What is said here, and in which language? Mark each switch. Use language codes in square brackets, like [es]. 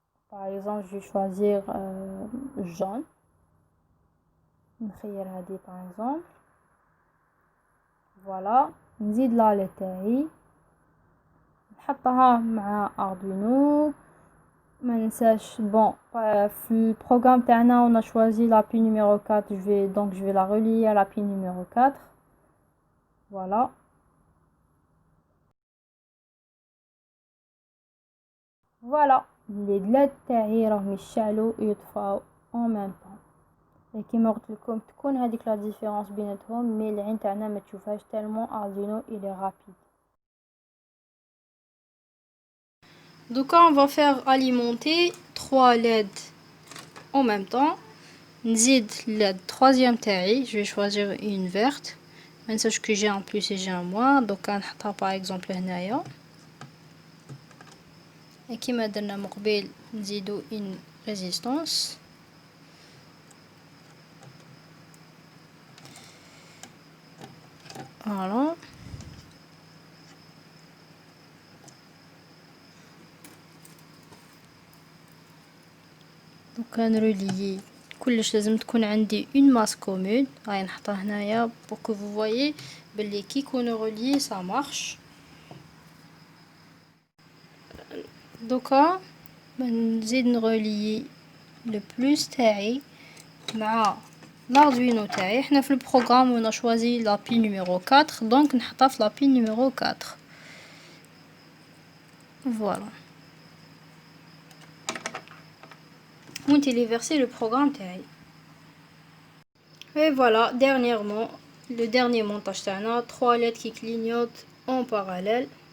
[fr] Par exemple, je vais choisir jaune. [ar] نخير هذه [fr] par exemple. Voilà. [ar] نزيد لا LED تاعي نحطها مع Arduino. ما ننساش [fr] bon في البروغرام تاعنا on a choisi la pin numéro 4. Je vais la relier à la pin numéro 4. Voilà. Voilà. Les LED تاعي [ar] راهم يشعلوا ويطفاو [fr] en même temps. [ar] Et كيما قلت لكم تكون هذيك لا ديفيرونس بيناتهم مي العين تاعنا ما تشوفهاش [fr] tellement Arduino il est rapide. Donc on va faire alimenter 3 LED en même temps. نزيد la troisième تاعي, je vais choisir une verte. ما ننساش que j'ai un plus et j'ai un moins. Donc نحطها par exemple هنايا. [ar] Et كيما درنا من قبل نزيدو une résistance. [fr] Voilà. [ar] Donc نروليي كلش لازم تكون عندي une masse commune. هاي نحطها هنايا [fr] pour que vous voyez [ar] باللي كي يكونوا [fr] reliés ça marche. [ar] دوكا نزيد نروليي le plus تاعي مع l'Arduino تاعي. احنا في البروغرام [fr] on a choisi la pin numéro 4 [ar] donc نحطها في [fr] la pin numéro 4. Voilà. On téléverser le programme تاعي. Et voilà, dernièrement, le dernier montage تاعنا 3 LED qui clignotent en parallèle.